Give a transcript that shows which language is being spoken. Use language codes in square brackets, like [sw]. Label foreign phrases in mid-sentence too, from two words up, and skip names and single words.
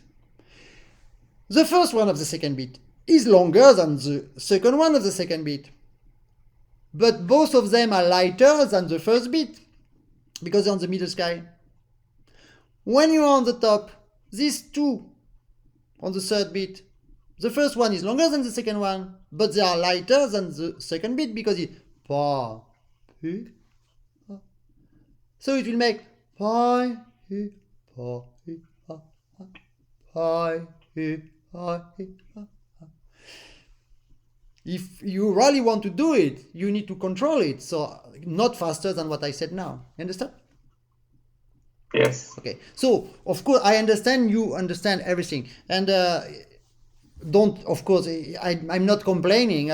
[en] The first one of the second beat is longer than the second one of the second beat, but both of them are lighter than the first beat because they're on the middle scale. When you are on the top, these two on the third beat, the first one is longer than the second one, but they are lighter than the second beat because it's pa, pi, pa. So it will make pi, pi, pa, pi, pa, pa, pi, pi, pa, pi, pa, pa. If you really want to do it, you need to control it, so not faster than what I said now. Understand? Yes. Okay, so of course I understand you understand everything, and don't, of course, I'm not complaining.